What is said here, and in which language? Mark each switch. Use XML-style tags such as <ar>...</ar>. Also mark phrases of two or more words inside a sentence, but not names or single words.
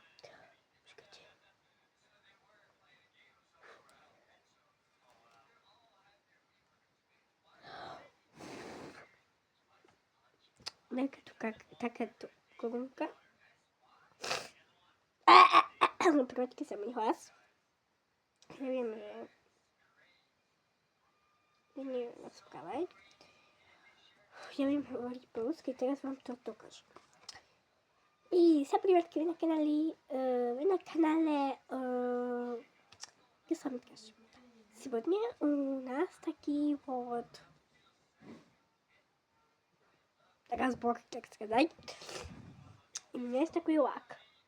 <sk>Počkajte. Takáto korunka. Proťke sa mi hlas. Neviem, že neviem rozprávať. Neviem hovoriť po rusky, teraz vám to dokážem.</sk> <ru>И всем привет, вы на канале Кисамикаш. Сегодня у нас такие вот разбор, так сказать. И у меня есть такой лак.</ru>